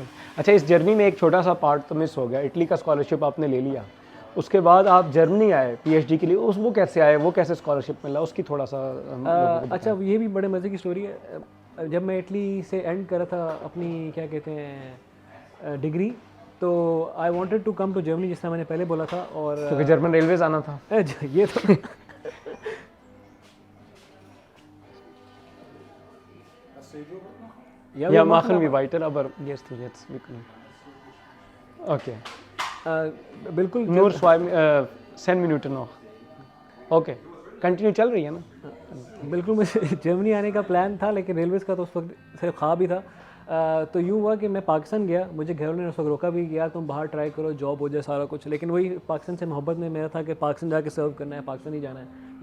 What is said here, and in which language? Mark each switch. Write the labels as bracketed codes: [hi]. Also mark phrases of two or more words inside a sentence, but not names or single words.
[ur] اچھا، اس جرنی میں ایک چھوٹا سا پارٹ تو مس ہو گیا، اٹلی کا اسکالرشپ آپ نے لے لیا، اس کے بعد آپ جرمنی آئے پی ایچ ڈی کے لیے، وہ کیسے آئے، وہ کیسے اسکالرشپ ملا، اس کی تھوڑا سا اچھا، یہ بھی بڑے مزے کی اسٹوری ہے. جب میں اٹلی سے اینڈ کرا تھا اپنی کیا کہتے ہیں ڈگری، تو [en] I wanted to come to Germany, [ur] جس طرح میں نے پہلے بولا تھا. और کیونکہ جرمن ریلویز آنا تھا. یہ تو [de] Ja, machen wir weiter, aber jetzt wir können. Okay. [ur] बिल्कुल [de] Nur 10 Minuten noch. Okay. [ur] کنٹینیو چل رہی ہے نا? بالکل مجھے جرمنی آنے کا پلان تھا، لیکن ریلویز کا تو اس وقت صرف خواب ہی تھا. تو یوں ہوا کہ میں پاکستان گیا، مجھے گھر والوں نے اس وقت روکا بھی، یار تم باہر ٹرائی کرو، جاب ہو جائے سارا کچھ، لیکن وہی پاکستان سے محبت میں میرا تھا کہ پاکستان جا کے سرو کرنا ہے، پاکستان ہی جانا ہے.